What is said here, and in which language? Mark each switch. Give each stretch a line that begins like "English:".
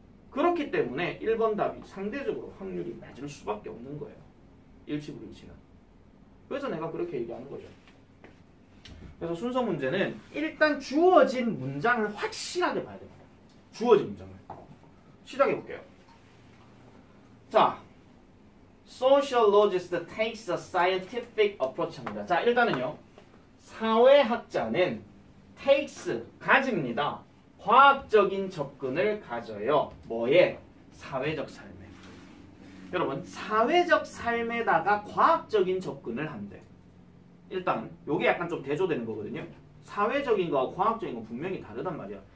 Korean: 그렇기 때문에 1번 답이 상대적으로 확률이 낮을 수밖에 없는 거예요. 일치불일치는. 그래서 내가 그렇게 얘기하는 거죠. 그래서 순서 문제는 일단 주어진 문장을 확실하게 봐야 됩니다. 주어진 문장을. 시작해 볼게요. 자,
English: Sociologist takes a scientific approach입니다.
Korean: 자, 일단은요. 사회학자는 takes, 가집니다. 과학적인 접근을 가져요. 뭐에? 사회적 삶에. 여러분, 사회적 삶에다가 과학적인 접근을 한대. 일단 요게 약간 좀 대조되는 거거든요. 사회적인 거와 과학적인 건 분명히 다르단 말이야.